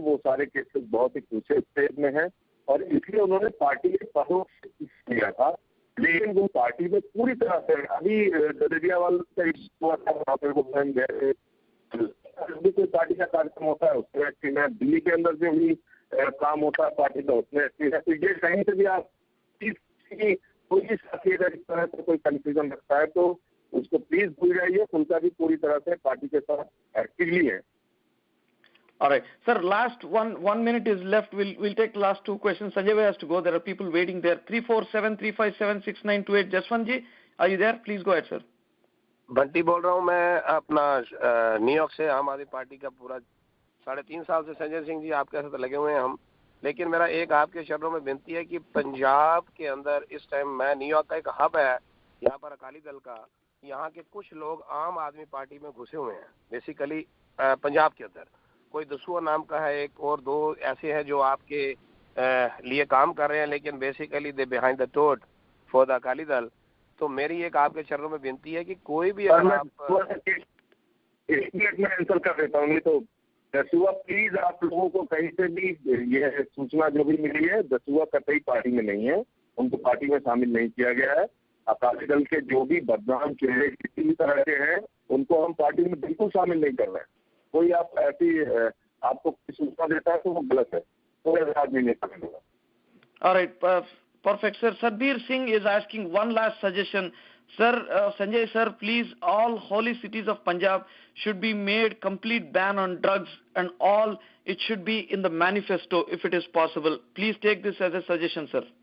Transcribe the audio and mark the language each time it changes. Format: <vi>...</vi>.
<hi>वो सारे केसेस बहुत ही क्रूशियल स्टेज में हैं और इसलिए उन्होंने पार्टी के पदों से लिया था, लेकिन वो पार्टी में पूरी तरह से अभी डडेरियावाल का वहाँ पे वो गए, कोई पार्टी का कार्यक्रम होता है उसमें एक्टिव है, दिल्ली के अंदर जो भी काम होता है पार्टी का उसमें एक्टिव है। तो ये कहीं से भी आप कोई साथी अगर इस तरह से कोई कंफ्यूजन रखता है तो उसको प्लीज भूल जाइए, उनका भी पूरी तरह से पार्टी के साथ एक्टिवली है।</hi> <en>All right, sir. Last one minute is left. We'll take last two questions. Sanjay bhai has to go. There are people waiting there. 347-357-6928. Jaswant ji, are you there? Please go ahead, sir.</en> <hi>Bunty बोल रहा हूँ मैं अपना New York से। आम आदमी party का पूरा 3.5 साल से संजय सिंह जी आपके साथ लगे हुए हैं हम। लेकिन मेरा एक आपके शब्दों में विनती है कि पंजाब के अंदर इस टाइम, मैं न्यूयॉर्क का एक हब है यहाँ पर अकाली दल का, यहाँ के कुछ लोग आम आदमी पार्टी में घुसे हुए हैं बेसिकली पंजाब के अंदर। कोई दसूआ नाम का है एक, और 2 ऐसे हैं जो आपके लिए काम कर रहे हैं, लेकिन basically</hi> <en>they behind the tote for the</en> <hi>Akali Dal. तो मेरी एक आपके चरणों में विनती है कि कोई भी अगर आप एक मिनट में आंसर कर देता हूँ। तो दसूआ प्लीज आप लोगों को कहीं से भी यह सूचना जो भी मिली है, दसूआ कतई पार्टी में नहीं है, उनको पार्टी में शामिल नहीं किया गया है। अकाली दल के जो भी बदनाम चेहरे किसी भी तरह के हैं उनको हम पार्टी में बिल्कुल शामिल नहीं कर रहे हैं। कोई आप ऐसी आपको सूचना देता है तो वो गलत है, कोई आदमी नहीं करेगा।</hi> <en>All right, perfect, sir. Sadbir Singh is asking one last suggestion, sir. Sanjay sir, please, all holy cities of Punjab should be made complete ban on drugs and all. It should be in the manifesto if it is possible. Please take this as a suggestion, sir.</en>